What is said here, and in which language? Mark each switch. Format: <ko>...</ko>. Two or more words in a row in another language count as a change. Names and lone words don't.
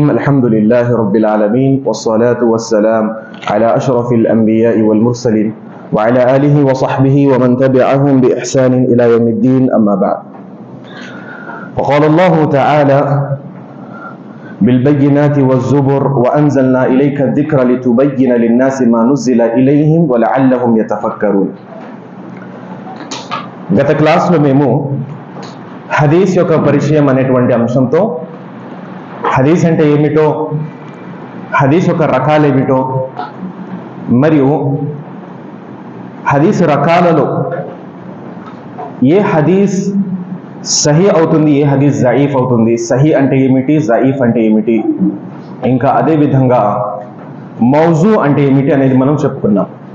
<ar>الحمد لله رب العالمين والصلاة والسلام على أشرف الأنبياء والمرسلين وعلى آله وصحبه ومن تبعهم بإحسان إلى يوم الدين. أما بعد، وقال الله تعالى بالبينات والزبر وأنزلنا إليك الذكر لتبين للناس ما نزل إليهم ولعلهم يتفكرون.</ar> <te>గత క్లాస్లో మేము హదీస్ యొక్క పరిచయం అనేటువంటి అంశంతో హదీస్ అంటే ఏమిటో, హదీస్ యొక్క రకాలు ఏమిటో, మరియు హదీస్ రకాలలో ఏ హదీస్ సహీ అవుతుంది, ఏ హదీస్ జయీఫ్ అవుతుంది, సహీ అంటే ఏమిటి, జయీఫ్ అంటే ఏమిటి, ఇంకా అదేవిధంగా మౌజూ అంటే ఏమిటి అనేది మనం చెప్పుకున్నాం.</te>